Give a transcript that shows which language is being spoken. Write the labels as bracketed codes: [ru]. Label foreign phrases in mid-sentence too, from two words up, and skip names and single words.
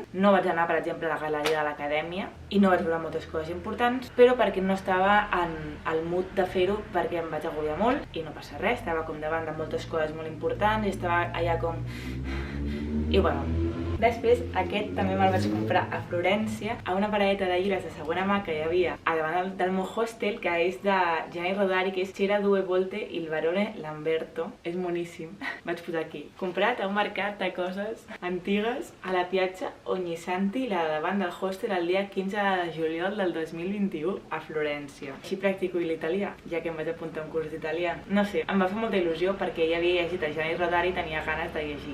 [ca] No vaig anar, per exemple, a la galeria de l'Acadèmia i no vaig veure moltes coses importants, però perquè no estava en el mood de fer-ho perquè em vaig agobiar molt i no passa res, estava com davant de moltes coses molt importants i estava allà com... I bueno, després aquest també me'l vaig comprar a Florència a una paradeta de llibres de segona mà que hi havia a davant del meu hostel, que és de Gianni Rodari, que és C'era due volte il barone Lamberto. És moníssim. Vaig posar aquí. Comprat a un mercat de coses antigues a la Piazza Ognissanti, la davant del hostel, el dia 15 de juliol del 2021 a Florència. Així practico l'italià, ja que em vaig apuntar a un curs d'italià. No sé, em va fer molta il·lusió perquè ja havia llegit a Gianni Rodari i tenia ganes de llegir més.